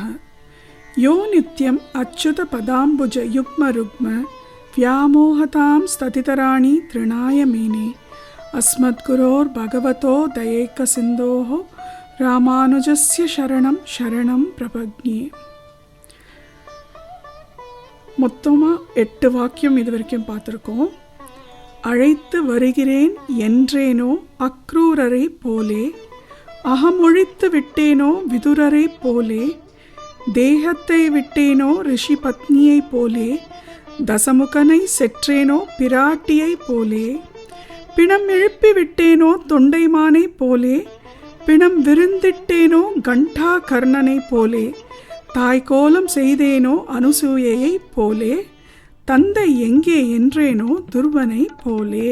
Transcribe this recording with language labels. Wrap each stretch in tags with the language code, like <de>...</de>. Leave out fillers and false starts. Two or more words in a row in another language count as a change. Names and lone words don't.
<sa>यो नित्यम् अच्युत पदाम्बुज युग्म रुग्म व्यामोहतां स्ततितराणि तृणाय मेने अस्मद्गुरोर्भगवतो दयैकसिन्धोः रामानुजस्य शरणं शरणं प्रपद्ये।</sa> <ta>மொத்தமாக 8 வாக்கியம் இது வரைக்கும் பார்த்துருக்கோம். அழைத்து வருகிறேன் என்றேனோ அக்ரூரரை போலே, அகமொழித்து விட்டேனோ விதுரரை போலே, தேகத்தை விட்டேனோ ரிஷி பத்னியை போலே, தசமுகனை செற்றேனோ பிராட்டியை போலே, பிணம் எழுப்பி விட்டேனோ தொண்டைமானை போலே, பிணம் விருந்திட்டேனோ கண்டா கர்ணனை போலே, தாய்கோலம் செய்தேனோ அனுசூயையை போலே, தந்தை எங்கே என்றேனோ துர்வனை போலே.</ta>